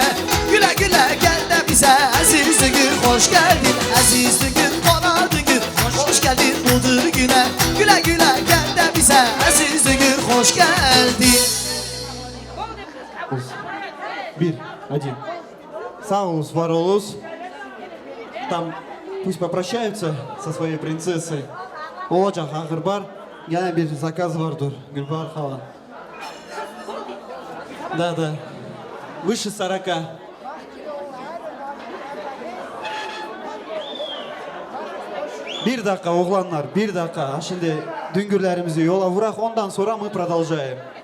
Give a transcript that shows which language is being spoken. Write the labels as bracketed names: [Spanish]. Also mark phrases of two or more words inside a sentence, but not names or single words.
[Turkish] Güle güle gel de bize aziz düğün, hoş geldin. Aziz düğün konağı düğün, hoş geldin bu düğüne. Güle güle gel de bize aziz düğün, hoş geldin. Bir, один. Sağ olun, var olun. [Russian] Там пусть попрощаются со своей принцессой. [Turkish] Olacak Ağırbar. Gene bir zakaz vardır. Gülbahar Hala. [Russian] Да. Выше 40. [Turkish] Bir dakika oğlanlar, bir dakika. Şimdi düngürlerimizi yola vurak, ondan sonra mı продолжаем.